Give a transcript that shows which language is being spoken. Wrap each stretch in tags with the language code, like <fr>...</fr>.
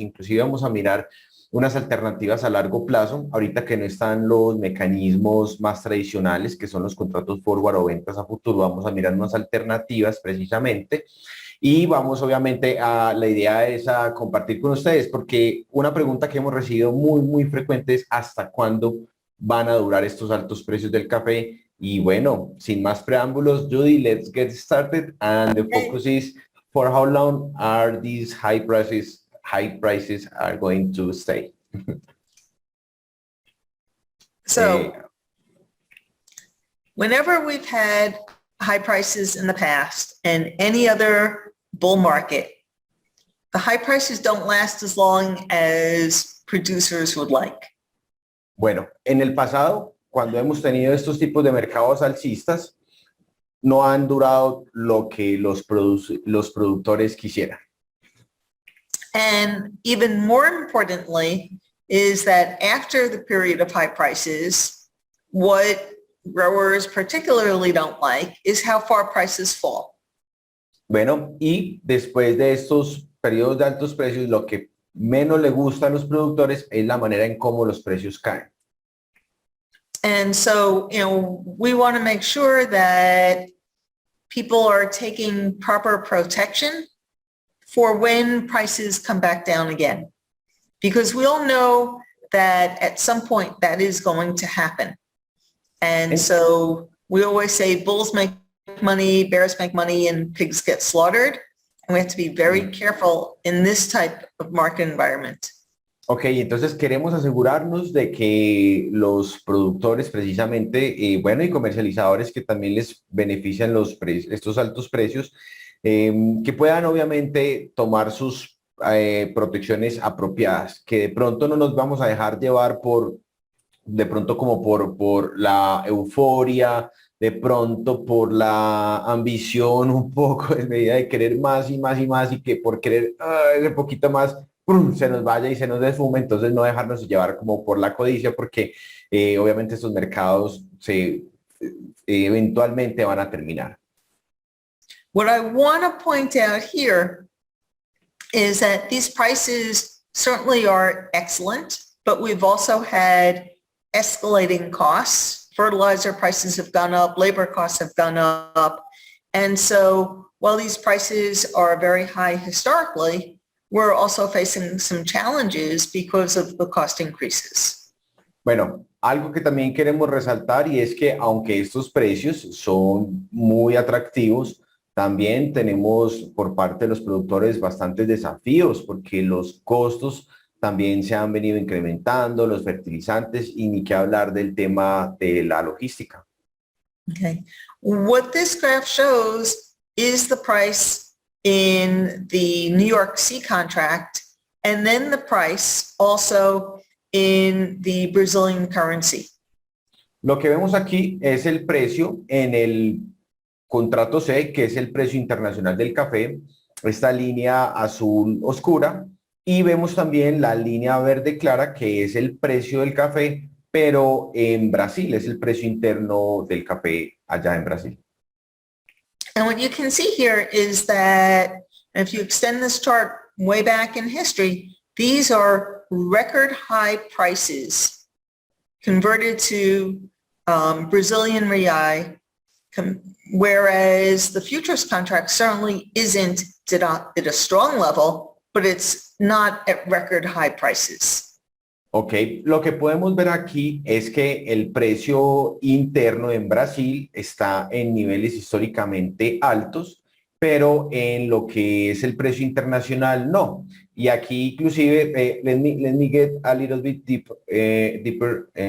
<es>Inclusive vamos a mirar unas alternativas a largo plazo, ahorita que no están los mecanismos más tradicionales, que son los contratos forward o ventas a futuro, vamos a mirar unas alternativas precisamente. Y vamos obviamente a la idea es a compartir con ustedes, porque una pregunta que hemos recibido muy frecuente es ¿hasta cuándo van a durar estos altos precios del café? Y bueno, sin más preámbulos, Judy,</es> <en>let's get started. And the Okay. focus is for how long are these high prices are going to stay? Eh, So whenever we've had high prices in the past and any other bull market, the high prices don't last as long as producers would like.</en> <es>bueno, en el pasado, cuando hemos tenido estos tipos de mercados alcistas, no han durado lo que los productores quisieran.</es> <en>And even more importantly is that after the period of high prices, what growers particularly don't like is how far prices fall.</en> <es>Bueno, y después de estos periodos de altos precios, lo que menos le gusta a los productores es la manera en cómo los precios caen.</es> <en>And so, we want to make sure that people are taking proper protection for when prices come back down again. Because we all know that at some point that is going to happen. And so we always say bulls make money, bears make money, and pigs get slaughtered. And we have to be very careful in this type of market environment.</en> <es>Ok, entonces queremos asegurarnos de que los productores precisamente, bueno, y comercializadores que también les benefician estos altos precios, que puedan obviamente tomar sus protecciones apropiadas, que de pronto no nos vamos a dejar llevar de pronto como por la euforia, de pronto por la ambición un poco en medida de querer más y más y más y que por querer ese poquito más ¡prum!, se nos vaya y se nos desfume, entonces no dejarnos llevar como por la codicia porque obviamente estos mercados eventualmente van a terminar.</es> <en>What I want to point out here is that these prices certainly are excellent, but we've also had escalating costs. Fertilizer prices have gone up, labor costs have gone up. And so while these prices are very high historically, we're also facing some challenges because of the cost increases.</en> <es>Bueno, algo que también queremos resaltar y es que aunque estos precios son muy atractivos, también tenemos por parte de los productores bastantes desafíos porque los costos también se han venido incrementando los fertilizantes y ni qué hablar del tema de la logística.</es> <en>Okay. What this graph shows is the price in the New York C contract, and then the price also in the Brazilian currency.</en> <es>Lo que vemos aquí es el precio en el contrato C, que es el precio internacional del café, esta línea azul oscura, y vemos también la línea verde clara, que es el precio del café, pero en Brasil, es el precio interno del café allá en Brasil.</es> <en>And what you can see here is that if you extend this chart way back in history, these are record high prices converted to Brazilian real, whereas the futures contract certainly isn't at a strong level, but it's not at record high prices.</en> <es>Ok, lo que podemos ver aquí es que el precio interno en Brasil está en niveles históricamente altos, pero en lo que es el precio internacional no. Y aquí inclusive,</es> <en>let me get a little bit deeper.</en>